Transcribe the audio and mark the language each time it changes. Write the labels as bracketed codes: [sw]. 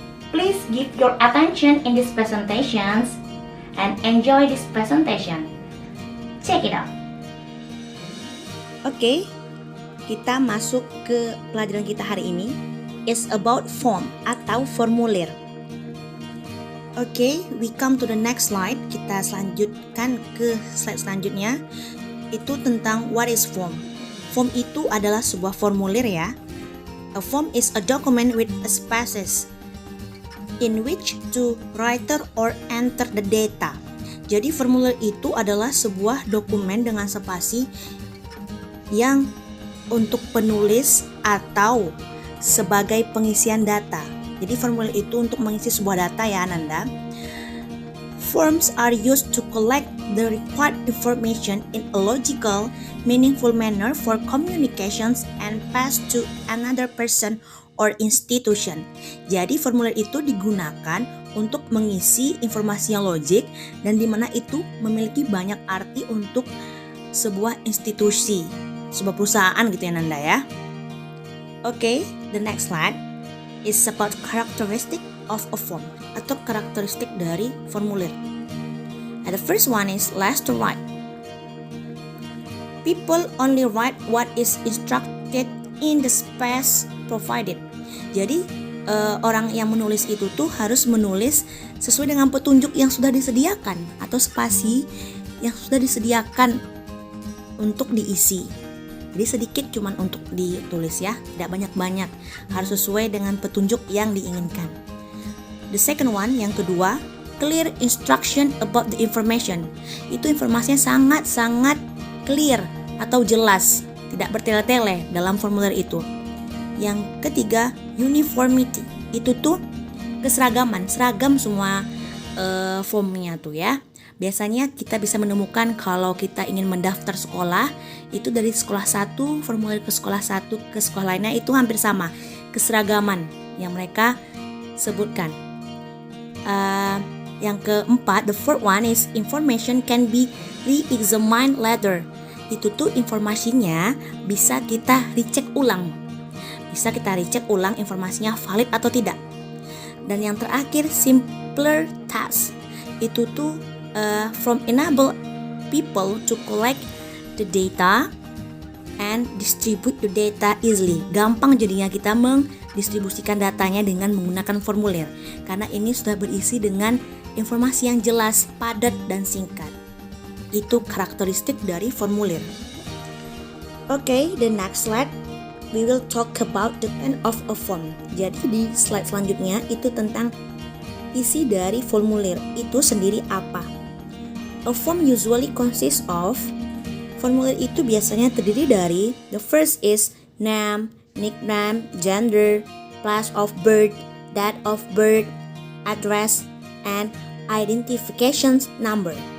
[en] Please give your attention in these presentations and enjoy this presentation. Check it out. [id] Oke, kita masuk ke pelajaran kita hari ini. [en] It's about form [id] atau formulir. [en] Oke, we come to the next slide. [id] Kita selanjutkan ke slide selanjutnya. Itu tentang [en] what is form. [id] Form itu adalah sebuah formulir ya. [en] A form is a document with a spaces in which to writer or enter the data. [id] Jadi formulir itu adalah sebuah dokumen dengan spasi yang untuk penulis atau sebagai pengisian data. Jadi formulir itu untuk mengisi sebuah data ya Ananda. [en] Forms are used to collect the required information in a logical, meaningful manner for communications and pass to another person or institution. [id] Jadi formulir itu digunakan untuk mengisi informasi yang logik dan di mana itu memiliki banyak arti untuk sebuah institusi, sebuah perusahaan gitu ya Nanda ya. [en] Okay, the next slide is about characteristic of a form [id] atau karakteristik dari formulir. [en] And the first one is less to write. People only write what is instructed in the space provided. [id] Jadi orang yang menulis itu tuh harus menulis sesuai dengan petunjuk yang sudah disediakan atau spasi yang sudah disediakan untuk diisi. Jadi sedikit cuman untuk ditulis ya, tidak banyak-banyak. Harus sesuai dengan petunjuk yang diinginkan. [en] The second one, [id] yang kedua, [en] clear instruction about the information. [id] Itu informasinya sangat-sangat clear atau jelas, tidak bertele-tele dalam formulir itu. Yang ketiga, uniformity. Itu tuh keseragaman, seragam semua formnya tuh ya. Biasanya kita bisa menemukan kalau kita ingin mendaftar sekolah, itu dari sekolah satu, formulir ke sekolah satu, ke sekolah lainnya itu hampir sama. Keseragaman yang mereka sebutkan. Yang keempat, [en] the fourth one is information can be re-examined later. [id] Itu tuh informasinya bisa kita recheck ulang. Bisa kita recheck ulang informasinya valid atau tidak. Dan yang terakhir, simpler task. Itu tuh [en] from enable people to collect the data and distribute the data easily. [id] Gampang jadinya kita mendistribusikan datanya dengan menggunakan formulir. Karena ini sudah berisi dengan informasi yang jelas, padat, dan singkat. Itu karakteristik dari formulir. [en] Okay, the next slide we will talk about the end of a form. [id] Jadi di slide selanjutnya itu tentang isi dari formulir itu sendiri apa. [en] A form usually consists of, [id] formulir itu biasanya terdiri dari, [en] the first is name, nickname, gender, place of birth, date of birth, address, and identification number.